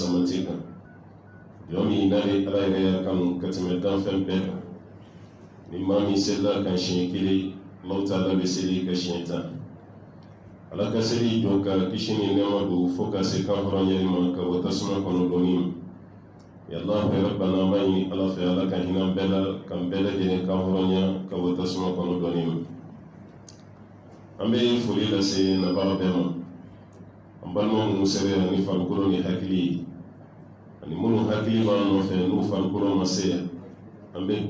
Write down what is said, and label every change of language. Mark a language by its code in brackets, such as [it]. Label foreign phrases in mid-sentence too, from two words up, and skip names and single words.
[bm] samati kan jɔn min n'ale Ala yɛrɛ y'a kanu ka tɛmɛ danfɛn bɛɛ kan ni maa min selila kan siɲɛ kelen Alahu Taala bɛ seli ka siɲɛ 10 Ala ka seli jɔ ka kisi ni nɛɛma don fo ka se kan hɔrɔnyali ma ka bɔ tasuma kɔnɔ dɔɔni ma [ar] يا الله ربنا [bm] ma ɲini Ala fɛ Ala ka hinɛ bɛɛ la kan bɛɛ lajɛlen kan hɔrɔnya ka bɔ tasuma kɔnɔ dɔɔni ma an bɛ foli lase nabaga bɛɛ ma an balima minnu sɛbɛn ni farikolo ni hakili ani minnu hakili b'an nɔfɛ n'u farikolo ma se yan an bɛ